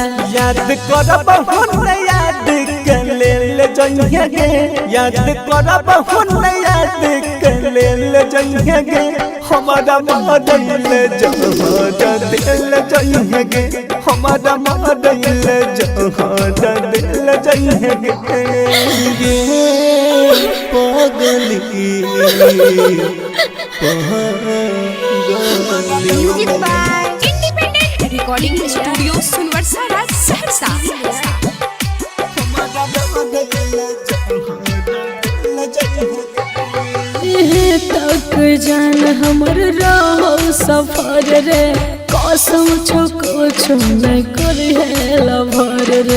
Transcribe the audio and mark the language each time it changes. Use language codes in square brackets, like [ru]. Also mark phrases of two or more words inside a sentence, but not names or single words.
[mai] याद करब हुन याद कर ले जइहे गे, याद करब हुन याद कर ले जइहे गे, हमारा मदइल जहां दिल जइहे गे, हमारा मदइल जहां दिल जइहे गे। पागली [en] music by Independent Recording Studio सुनवर्सा राज सहरसा। [mai] तक जान हमर रहो सफर रे, कसम छको नहीं करे है लभर रे।